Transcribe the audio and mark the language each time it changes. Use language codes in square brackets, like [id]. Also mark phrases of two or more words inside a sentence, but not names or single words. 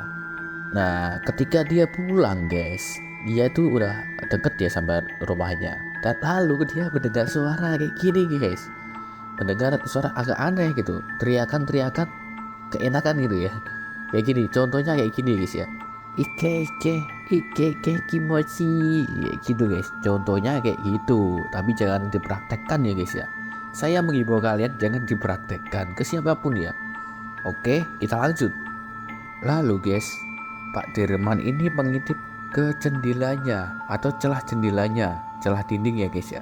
[id] Nah ketika dia pulang guys, dia tuh udah deket ya sampai rumahnya. Dan lalu dia mendengar suara kayak gini guys, mendengar suara agak aneh gitu, teriakan-teriakan keenakan gitu ya, kayak gini. Contohnya kayak gini guys ya, [ja] ike ike ike ike kimochi, [id] ya gitu guys. Contohnya kayak gitu, tapi jangan dipraktekkan ya guys ya. Saya mengimbau kalian jangan dipraktekkan ke siapapun ya. Oke, kita lanjut. Lalu guys, Pak Dirman ini mengintip ke jendelanya atau celah jendelanya, celah dinding ya guys ya.